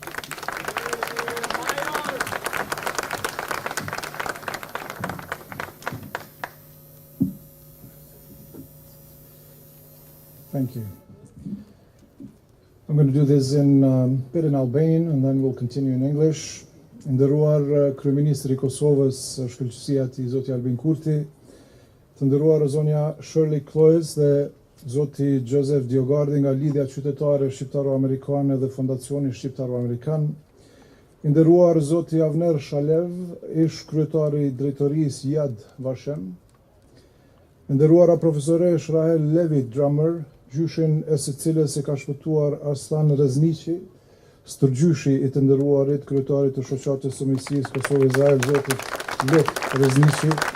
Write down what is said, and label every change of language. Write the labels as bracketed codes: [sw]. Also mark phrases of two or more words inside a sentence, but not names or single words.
[en] Thank you. I'm going to do this in a bit in Albanian and then we'll continue in English. [sq] Nderuar Kryeministri i Kosovës, Shkëlqësia e Zoti Albin Kurti, të nderuar zonja Shirley Cloyes dhe Zoti Joseph Diogardi nga Lidhja Qytetare Shqiptaro-Amerikane dhe Fondacioni Shqiptaro-Amerikan, i nderuar Zoti Avner Shalev, ish kryetari i drejtorisë Yad Vashem, i nderuara profesoresh Rahel Levi Drummer, gjyshin e së cilës e ka shpëtuar Arslan Rezniqi, stërgjyshi i të nderuarit kryetarit të shoqatës së miqësisë Kosovë-Izrael, Zotit Lek Rezniqi,